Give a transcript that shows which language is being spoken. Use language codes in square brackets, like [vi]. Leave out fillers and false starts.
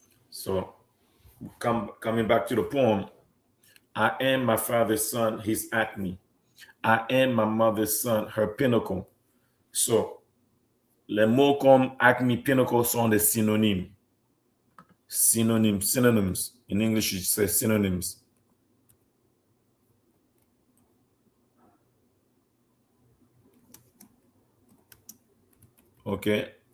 [en] So, coming back to the poem, I am my father's son, his acme. I am my mother's son, her pinnacle. [fr] So, les mots comme acme, pinnacle sont des synonymes. [en] Synonyms. In English, you say synonyms. Okay.